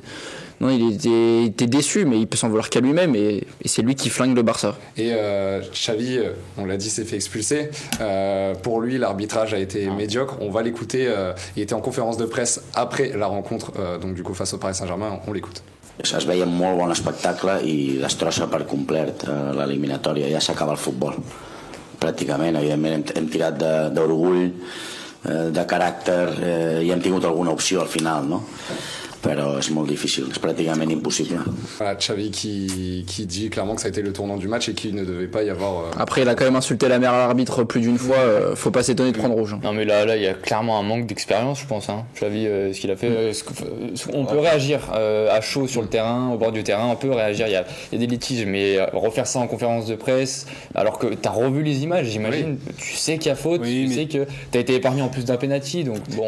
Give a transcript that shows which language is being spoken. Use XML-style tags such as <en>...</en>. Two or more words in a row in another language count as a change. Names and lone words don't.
<fr>Non, il était déçu, mais il peut s'en vouloir qu'à lui-même, et c'est lui qui flingue le Barça. Et Xavi, on l'a dit, s'est fait expulser. Pour lui, l'arbitrage a été médiocre. On va l'écouter. Il était en conférence de presse après la rencontre, donc du coup face au Paris Saint-Germain. On l'écoute.</fr> <ca>Es veia un molt bon espectacle i destrossa per complet l'eliminatòria. Ja s'acaba el futbol, pràcticament. Evidentment hem tirat d'orgull, de caràcter i hem tingut alguna opció al final, no? Però és molt difícil, és pràcticament impossible.</ca> <fr>Voilà, Xavi qui dit clairement que ça a été le tournant du match et qu'il ne devait pas y avoir... Après, il a quand même insulté la mère à l'arbitre plus d'une fois, faut pas s'étonner de prendre rouge. Non mais là, il y a clairement un manque d'expérience, je pense. Hein. Xavi, ce qu'il a fait, on peut réagir à chaud sur le terrain, au bord du terrain, on peut réagir, il y a des litiges, mais refaire ça en conférence de presse, alors que t'as revu les images, j'imagine, tu sais qu'il y a faute, tu sais que t'as été épargné en plus d'un penalty, donc bon.</fr>